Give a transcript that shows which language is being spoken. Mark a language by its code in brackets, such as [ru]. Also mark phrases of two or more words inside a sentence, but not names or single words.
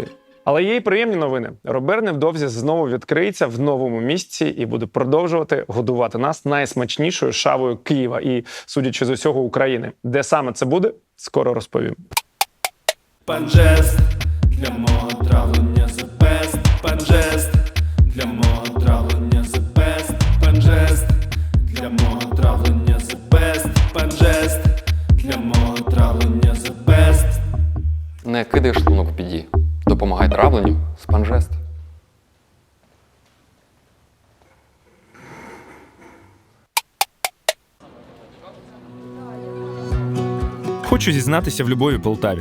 [uk] Але є й приємні новини. Робер невдовзі знову відкриється в новому місці і буде продовжувати годувати нас найсмачнішою шавою Києва і, судячи з усього, України. Де саме це буде, скоро розповім. Панжест для мого травлення [en] the best. [uk] Панжест для мого травлення [en] the best. [uk] Панжест для мого травлення [en] the best. [uk] Панжест для мого травлення [en] the best. [uk] Не кидай шлунок в біді. Допомагай травленню з Панжест. Хочу зізнатися в любові Полтаві.